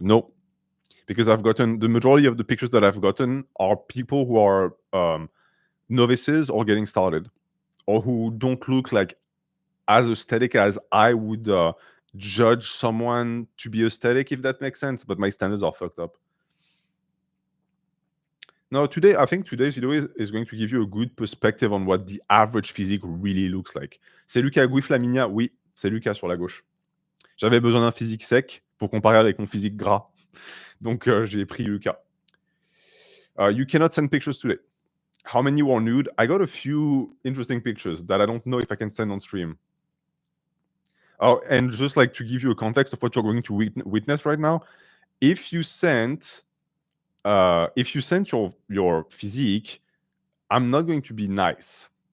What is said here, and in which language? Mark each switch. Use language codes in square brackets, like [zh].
[en] No, because I've gotten, the majority of the pictures that I've gotten are people who are novices or getting started, or who don't look like as aesthetic as I would judge someone to be aesthetic, if that makes sense. But my standards are fucked up. No, I think today's video is going to give you a good perspective on what the average physique really looks like. [fr] C'est Luca Guif Flaminia? Oui, c'est Lucas sur la gauche. J'avais besoin d'un physique sec pour comparer avec mon physique gras. Donc j'ai pris Luca. [en] You cannot send pictures today. How many were nude? I got a few interesting pictures that I don't know if I can send on stream. Oh, and just like to give you a context of what you're going to witness right now, if you sent your physique, I'm not going to be nice.